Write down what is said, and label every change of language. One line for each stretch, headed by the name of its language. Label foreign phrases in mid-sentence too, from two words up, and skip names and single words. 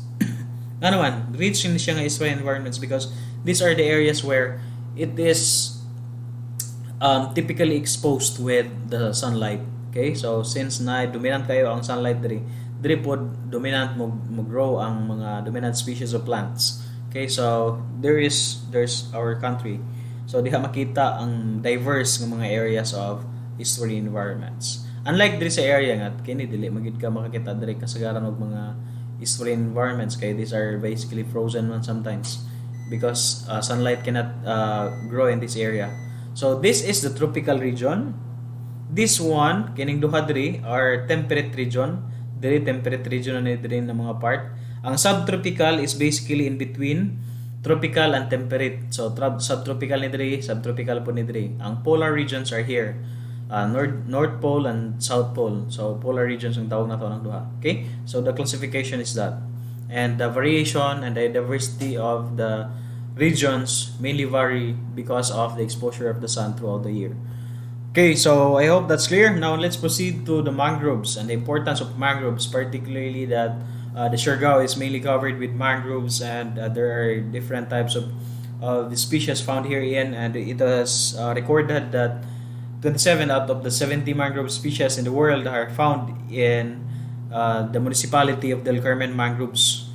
Cebuano: Nga naman,
English: rich in
Cebuano: siya nga
English: estuarine environments because these are the areas where it is typically exposed with the sunlight. Okay?
Cebuano: So since na dominant kayo ang sunlight diri pod dominant mo grow ang mga dominant
English: species of plants.
Cebuano: Okay?
English: So there's our country.
Cebuano: So diha makita ang diverse nga mga
English: areas of estuarine environments.
Cebuano: Unlike diri sa area nga kini dili magid ka makakita diri kasagaran og mga estuarine environments kay
English: these are basically frozen
Cebuano: man
English: sometimes because sunlight cannot grow in this area. So this is the tropical region. This one
Cebuano: kining duha diri
English: are temperate region.
Cebuano: Diri
English: temperate region
Cebuano: na diri na mga part.
English: Ang subtropical is basically in between tropical and temperate.
Cebuano: So subtropical ni diri, subtropical po ni diri.
English: Ang polar regions are here. North Pole and South Pole.
Cebuano: So
English: polar regions
Cebuano: ang tawag nato ng duha.
English: Okay? So the classification is that. And the variation and the diversity of the regions mainly vary because of the exposure of the sun throughout the year. Okay, so I hope that's clear. Now let's proceed to the mangroves and the importance of mangroves, particularly that the Siargao is mainly covered with mangroves and there are different types of the species found herein, and it was recorded that 27 out of the 70 mangrove species in the world are found in the municipality of Del Carmen Mangroves.